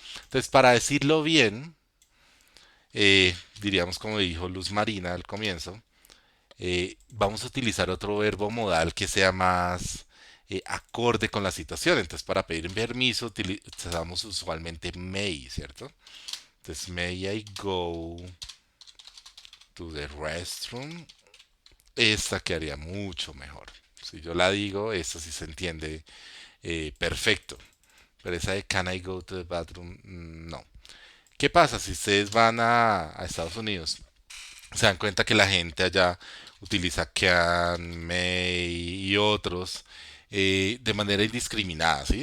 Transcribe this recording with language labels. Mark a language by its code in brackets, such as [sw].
[es] Entonces, para decirlo bien, diríamos como dijo Luz Marina al comienzo, vamos a utilizar otro verbo modal que sea más acorde con la situación. Entonces, para pedir permiso utilizamos usualmente may, ¿cierto? [en] Entonces, may I go to the restroom? [es] Esta quedaría mucho mejor. Si yo la digo, esta sí se entiende perfecto. Pero esa de [en] Can I go to the bathroom? [es] No. ¿Qué pasa si ustedes van a Estados Unidos? Se dan cuenta que la gente allá utiliza can, may y otros de manera indiscriminada, ¿sí?